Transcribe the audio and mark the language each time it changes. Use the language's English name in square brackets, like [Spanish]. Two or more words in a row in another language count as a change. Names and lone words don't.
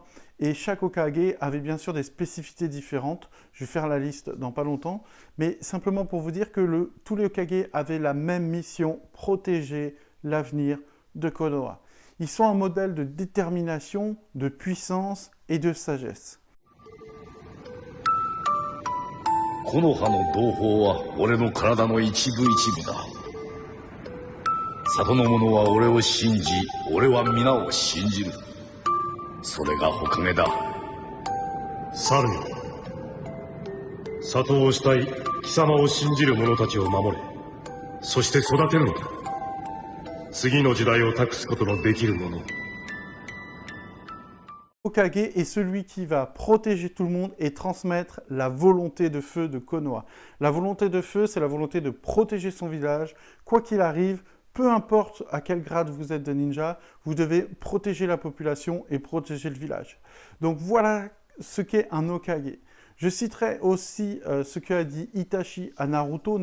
[French] Et chaque Hokage avait bien sûr des spécificités différentes. Je vais faire la liste dans pas longtemps. Mais simplement pour vous dire que tous les Hokage avaient la même mission, protéger l'avenir de Konoha. Ils sont un modèle de détermination, de puissance et de sagesse. [Japanese] 木の葉の同胞は俺の体の一部一部だ。里の者は俺を信じ、俺は皆を信じる。それが火影だ。猿よ。里をしたい貴様を信じる者たちを守れ。そして育てるのだ。次の時代を託すことのできる者。 [French] Hokage est celui qui va protéger tout le monde et transmettre la volonté de feu de Konoha. La volonté de feu, c'est la volonté de protéger son village. Quoi qu'il arrive, peu importe à quel grade vous êtes de ninja, vous devez protéger la population et protéger le village. Donc voilà ce qu'est un Hokage. Je citerai aussi ce qu'a dit Itachi à Naruto.